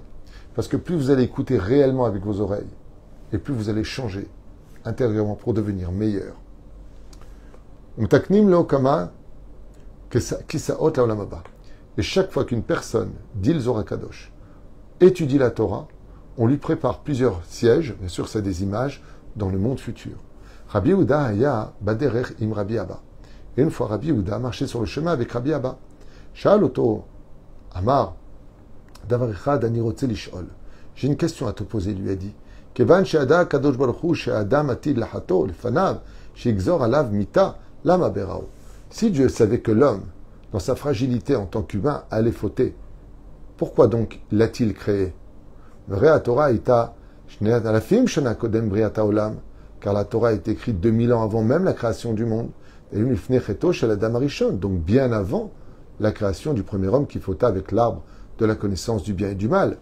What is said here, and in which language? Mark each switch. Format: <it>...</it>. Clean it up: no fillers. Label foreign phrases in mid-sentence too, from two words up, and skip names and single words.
<fr>Parce que plus vous allez écouter réellement avec vos oreilles, et plus vous allez changer intérieurement pour devenir meilleur. Et chaque fois qu'une personne dit le Zohar Kadosh, étudie la Torah, on lui prépare plusieurs sièges, bien sûr c'est des images, dans le monde futur.</fr> <he>רבי יהודה היה בדרך עם רבי אבא.</he> <fr>Et une fois Rabbi Yehuda marchait sur le chemin avec Rabbi Abba.</fr> <he>שאל אותו אמר דבר אחד אני רוצה לשאול.</he> <fr>J'ai une question à te poser, lui a dit.</fr> <he>כיוון שידע קדוש ברוך הוא שאדם עתיד לחטוא לפניו שיגזור עליו מיתה למה בראו.</he> <fr>Si Dieu savait que l'homme, dans sa fragilité en tant qu'humain, allait fauter, pourquoi donc l'a-t-il créé? Car la Torah est écrite 2000 ans avant même la création du monde. Donc bien avant la création du premier homme qui fauta avec l'arbre de la connaissance du bien et du mal.</fr>